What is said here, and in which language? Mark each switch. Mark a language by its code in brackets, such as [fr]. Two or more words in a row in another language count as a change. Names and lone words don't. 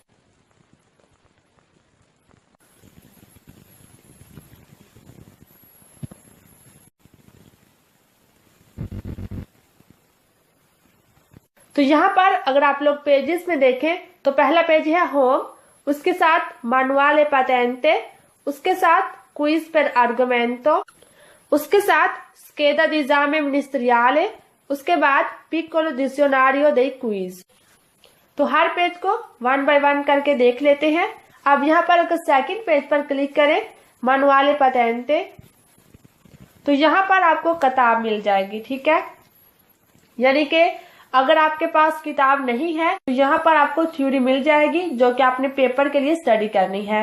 [hi] तो यहाँ पर अगर आप लोग पेजेस में देखें तो पहला पेज है होम, उसके साथ [it] manuale patente, [hi] उसके साथ क्विज [it] per argomento, [hi] उसके साथ [it] scheda di esame ministeriale, [hi] उसके बाद [it] piccolo dizionario dei quiz। [hi] तो तो हर पेज को 1 बाय 1 करके देख लेते हैं। अब यहाँ पर अगर [en] second page [hi] पर क्लिक करें [it] manuale patente, [hi] तो यहाँ पर आपको किताब मिल जाएगी। ठीक है, यानी कि अगर आपके पास किताब नहीं है तो यहाँ पर आपको थ्योरी मिल जाएगी जो कि आपने पेपर के लिए स्टडी करनी है।